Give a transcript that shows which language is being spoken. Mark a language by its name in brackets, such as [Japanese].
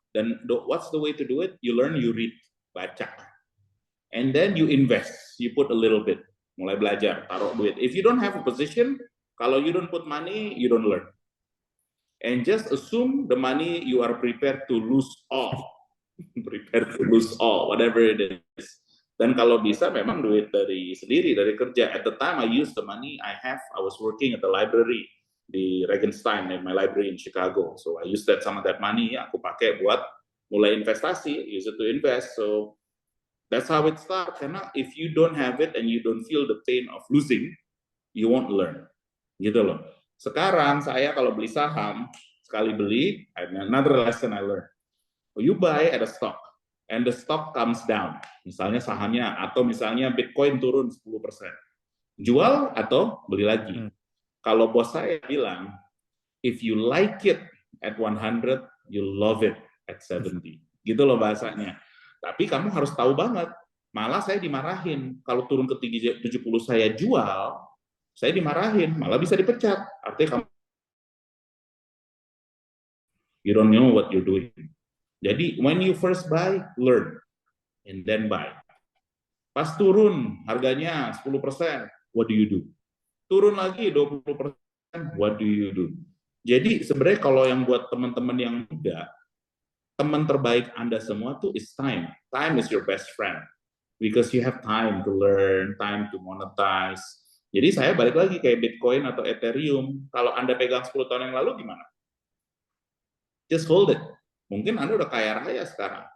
[English] Dan what's the way to do it? You learn, you read, baca. And then you invest, you put a little bit, [Indonesian] mulai belajar, taruh duit. [English] If you don't have a position, kalau you don't put money, you don't learn. And just assume the money you are prepared to lose all. Prepared to lose all, whatever it is. [Indonesian] Dan kalau bisa memang duit dari sendiri, dari kerja. [English] At the time I used the money I was working at the library di Regenstein, in my library in Chicago. So I used some of that money, [Indonesian] aku pakai buat mulai investasi, [English] use it to invest. So that's how it starts. Karena if you don't have it and you don't feel the pain of losing, you won't learn. [Indonesian] Gitu loh. Sekarang saya kalau beli saham, sekali beli, [English] another lesson I learned. You buy at a stock, and the stock comes down. [Indonesian] Misalnya sahamnya, atau misalnya Bitcoin turun 10%. Jual atau beli lagi. Kalau bos saya bilang, [English] if you like it at 100, you love it at 70. [Indonesian] Gitu loh bahasanya. Tapi kamu harus tahu banget. Malah saya dimarahin. Kalau turun ke 70 saya jual, saya dimarahin. Malah bisa dipecat. Artinya kamu [English] you don't know what you're doing. Jadi when you first buy, learn. And then buy. Pas turun harganya 10%, what do you do? [Indonesian] Turun lagi 20%, [English] what do you do? [Indonesian] Jadi sebenarnya kalau yang buat teman-teman yang muda, teman terbaik Anda semua tuh [English] is time. Time is your best friend. Because you have time to learn, time to monetize. [Indonesian] Jadi saya balik lagi kayak Bitcoin atau Ethereum. Kalau Anda pegang 10 tahun yang lalu gimana? [English] Just hold it. [Indonesian] Mungkin Anda udah kaya raya sekarang.